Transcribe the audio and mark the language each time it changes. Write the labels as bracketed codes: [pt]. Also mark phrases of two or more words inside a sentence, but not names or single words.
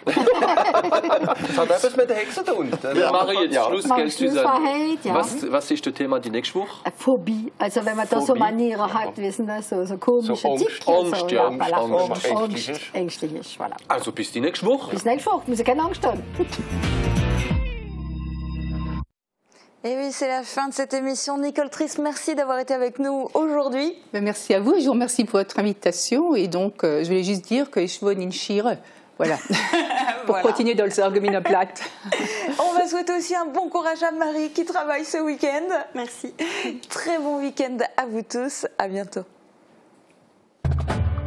[de] Das hat etwas mit der Hexe zu tun. Wir machen jetzt Schluss, gell, Susanne. Was ist das Thema die nächste Woche? Phobie. Also wenn man da so Manieren hat, wissen das, so komische Angst, ängstlich ist. Also bis die nächste Woche. Bis nächste Woche, muss ich keine Angst haben. [fr] Et oui, c'est la fin de cette émission. Nicole Trist, merci d'avoir été avec nous aujourd'hui. Merci à vous et je vous remercie pour votre invitation. Et donc, je voulais juste dire que je [de] wohne in Schiere. [fr] Voilà. Pour continuer dans le Sarreguemines Platte. On va souhaiter aussi un bon courage à Marie qui travaille ce week-end. Merci. Très bon week-end à vous tous. À bientôt.